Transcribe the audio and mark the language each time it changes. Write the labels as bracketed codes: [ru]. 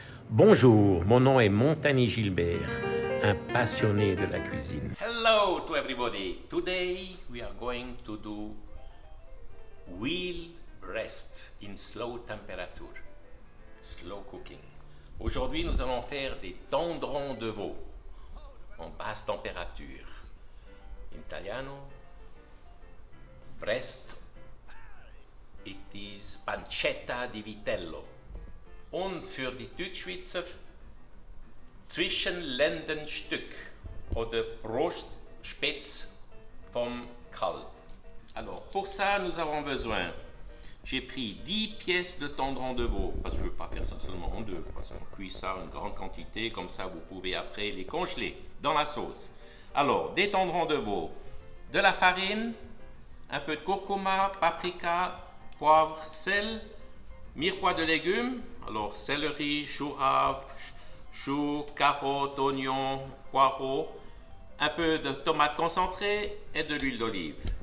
[fr] Bonjour, mon nom est Montagny Gilbert, un passionné de la cuisine. [en] Hello to everybody. Today we are going to do wheel breast in slow temperature, slow cooking. [fr] Aujourd'hui, nous allons faire des tendrons de veau en basse température. [it] In italiano, [en] breast, it is [it] pancetta di vitello. [de] Und für die Deutschschweizer Zwischenlendenstück oder Brustspitz vom Kalb. [fr] Alors, pour ça, nous avons besoin, j'ai pris 10 pièces de tendron de veau, parce que je ne veux pas faire ça seulement en deux, parce qu'on cuit ça en grande quantité, comme ça vous pouvez après les congeler dans la sauce. Alors, des tendrons de veau, de la farine, un peu de curcuma, paprika, poivre, sel, mirepoix de légumes, alors céleri, chou rave, choux, carottes, oignons, poireaux, un peu de tomate concentrée et de l'huile d'olive.